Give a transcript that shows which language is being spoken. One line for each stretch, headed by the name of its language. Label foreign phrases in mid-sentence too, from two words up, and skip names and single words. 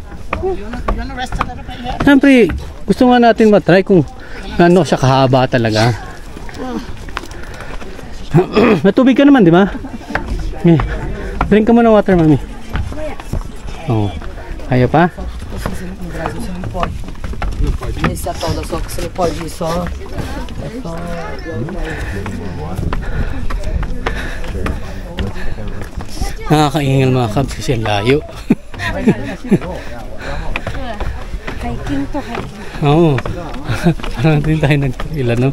Filipino: Siyempre, gusto nga natin matry kung ano siya kahaba talaga. Natubig ka naman, di ba? Okay. Drink ka muna water, mami. Oh. Kaya pa?
Portuguese: Nesse é tal da só que você não pode ir só.
Filipino: Nakakaingal mga kabs kasi layo. Hiking to, hiking. Oo. Parang din tayo nagpila, no?